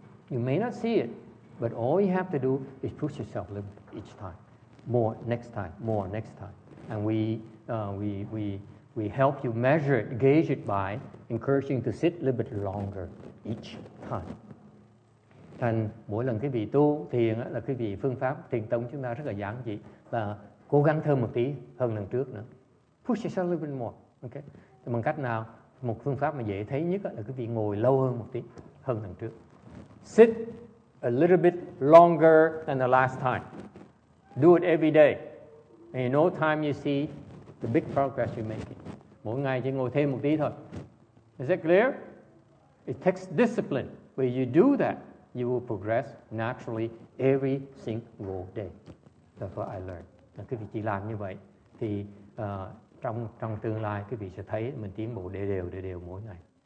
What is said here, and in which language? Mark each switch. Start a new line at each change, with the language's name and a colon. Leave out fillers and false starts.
English: You may not see it, but all you have to do is push yourself a little bit each time. More next time, more next time. And we help you measure it, gauge it by encouraging you to sit a little bit longer each time.
Vietnamese: Thành mỗi lần quý vị tu thiền là quý vị phương pháp thiền tông chúng ta rất là giản dị, là cố gắng thêm một tí hơn lần trước nữa.
English: Push yourself a little bit more.
Vietnamese: Okay. Thì bằng cách nào? Một phương pháp mà dễ thấy nhất là quý vị ngồi lâu hơn một tí hơn lần trước.
English: Sit a little bit longer than the last time. Do it every day. And no time you see the big progress you're making.
Vietnamese: Mỗi ngày chỉ ngồi thêm một tí thôi.
English: Is that clear? It takes discipline. When you do that, you will progress naturally every single day. That's what I learned.
Vietnamese: Quý vị chỉ làm như vậy thì trong tương lai quý vị sẽ thấy mình tiến bộ đều mỗi ngày.